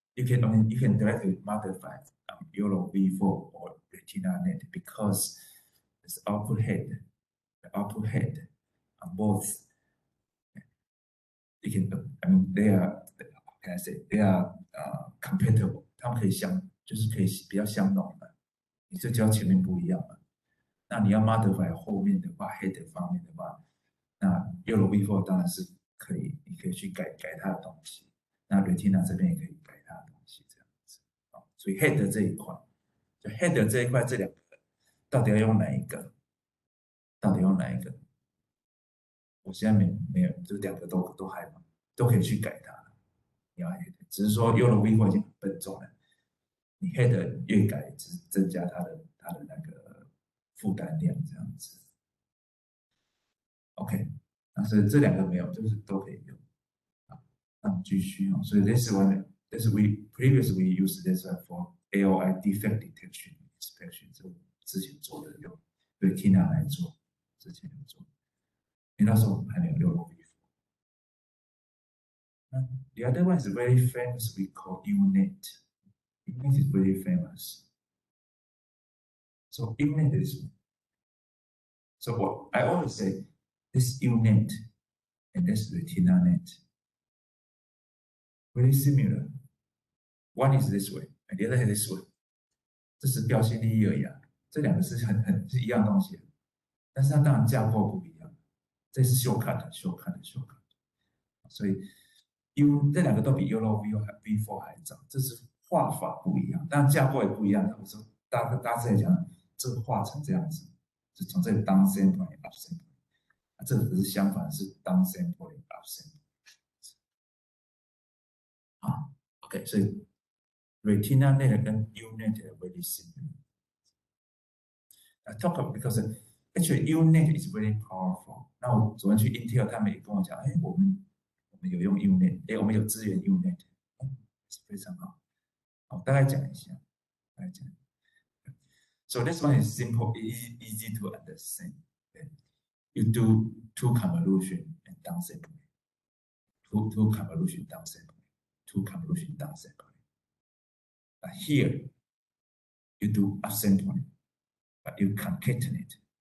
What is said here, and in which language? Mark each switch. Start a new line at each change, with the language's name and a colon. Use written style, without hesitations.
English: You can directly modify YOLO V4 or RetinaNet because it's output head, the output head on both. You can, I mean, they are, how can I say, they are compatible.
Chinese: 它们可以就是可以比较相容的。你就只要前面不一样嘛。那你要 modify 后面的话 ，head 方面的话，那 YOLO V4 当然是可以，你可以去改它的东西。那 Retina 这边也可以改它的东西，这样子。所以 head 这一块，就 head 这一块，这两个到底要用哪一个？到底用哪一个？我现在没有，这两个都还都可以去改它。你要 head， 只是说 YOLO V4 已经很笨重了，你 head 越改，只是增加它的那个负担量这样子。 OK， 但是这两个没有，就是都可以用。那我们继续哦。所以
English: this one previously we used this one for AOI defect detection inspection，
Chinese: 这我之前做的用 Retina 来做，之前有做。因为那时候还没有YOLO V4。
English: The other one is very famous. We call UNet. UNet is very famous. So UNet is. So what I always say, this UNet and this RetinaNet, very similar. One is this way, and the other is this way.
Chinese: 这是标新立异而已啊，这两个是是一样东西，但是它当然架构不一样。这是shortcut，所以这两个都比 YOLO V4 还早，这是画法不一样，当然架构也不一样。我说大致来讲，这个画成这样子，是从这个 down sample up sample， 这个只是相反，是 down sample up sample。 OK， 所以 RetinaNet 跟 UNet
English: very similar。 I talk about because actually UNet is very powerful.
Chinese: 那我昨天去 Intel，他们也跟我讲，我们有用 UNet，我们有支援 UNet，是非常好。好，大概讲一下，大概讲。
English: So this one is simple, easy to understand. Okay? You do two convolution and downsampling, two convolution downsampling, two convolution downsampling. But here, you do upsampling, but you concatenate.